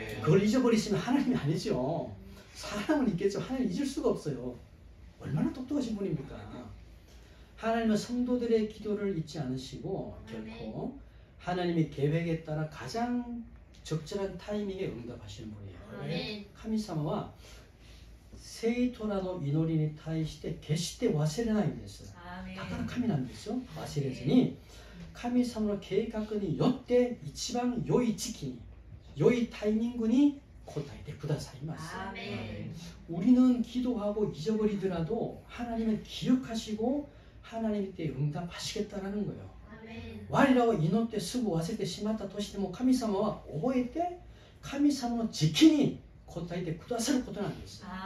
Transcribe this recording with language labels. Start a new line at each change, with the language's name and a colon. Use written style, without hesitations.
Korean: 그걸 잊어버리시면 하나님이 아니죠. 사람은 있겠죠. 하나님 잊을 수가 없어요. 얼마나 똑똑하신 분입니까? 하나님은 성도들의 기도를 잊지 않으시고 결코 하나님의 계획에 따라 가장 적절한 타이밍에 응답하시는 분이에요.
Japanese: 神様は生徒らの祈りに対して決して忘れないんです。だから神なんですよ。忘れずに神様の計画によって一番良い時期に良いタイミングに答えてくださいます.
Korean: 우리는 기도하고 잊어버리더라도 하나님은 기억하시고 하나님 때 응답하시겠다라는 거예요.
Japanese: 我らは祈ってすぐ忘れてしまったとしても神様は覚えて神様の時期に答えてくださることなんです.